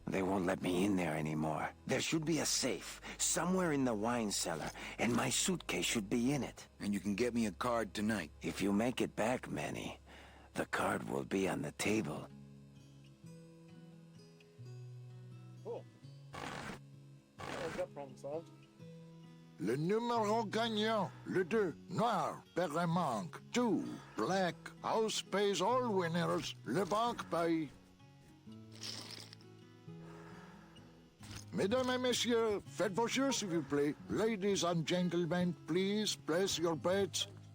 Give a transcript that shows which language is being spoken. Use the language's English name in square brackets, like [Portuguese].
[English] They won't let me in there anymore. There should be a safe somewhere in the wine cellar, and my suitcase should be in it. And you can get me a card tonight. If you make it back, Manny, the card will be on the table. Cool. Well, that problem solved. [French] Le numéro gagnant, le 2, noir, père manque. [English] 2, black, house pays all winners, [French] le banque paye. Mesdames et messieurs, faites vos jeux s'il vous plaît. [English] Ladies and gentlemen, please place your bets.